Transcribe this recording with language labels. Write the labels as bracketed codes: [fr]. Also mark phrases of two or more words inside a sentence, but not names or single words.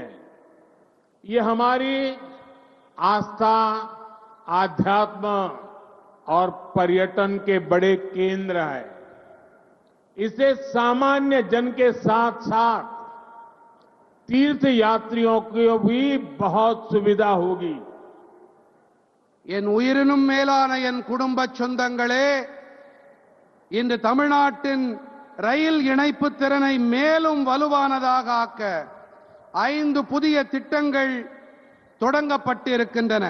[hi] ये हमारी आस्था, आध्यात्म और पर्यटन के बड़े केंद्र है. इसे सामान्य जन के साथ साथ तीर्थ यात्रियों को भी बहुत सुविधा होगी। [ta] என் உயிரினும் மேலான என் குடும்ப சொந்தங்களே, இன்று தமிழ்நாட்டின் ரயில் இணைப்பு திறனை மேலும் வலுவானதாக ஆக்க 5 புதிய திட்டங்கள் தொடங்கப்பட்டிருக்கின்றன.